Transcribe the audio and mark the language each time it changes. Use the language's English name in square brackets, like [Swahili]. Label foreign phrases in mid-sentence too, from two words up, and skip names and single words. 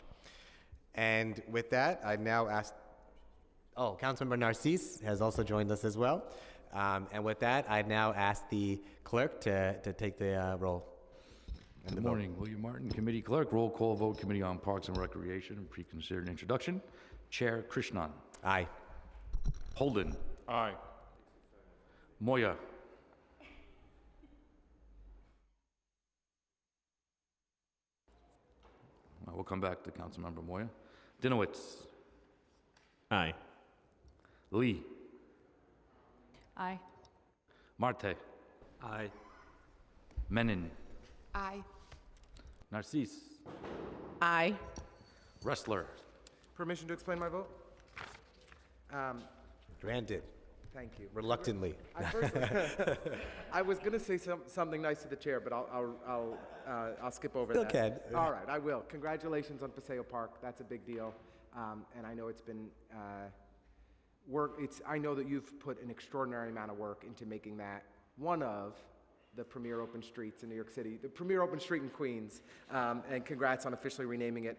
[English] And with that, I now ask, Councilmember Narcisse has also joined us as well. And with that, I now ask the clerk to take the roll. Good morning, William Martin, Committee Clerk. Roll call vote, Committee on Parks and Recreation. Pre-considered introduction. Chair Krishnan. Aye. Holden. Aye. Moya. We'll come back to Councilmember Moya. Dinowitz. Aye. Lee. Aye. Marte. Aye. Menon. Aye. Narcisse. Aye. Wrestler. Permission to explain my vote? Granted, Thank you. reluctantly. I was going to say something nice to the chair, but I'll skip over Still that. can. All right, I will. Congratulations on Paseo Park. That's a big deal, and I know it's been I know that you've put an extraordinary amount of work into making that one of the premier open streets in New York City, the premier open street in Queens, and congrats on officially renaming it.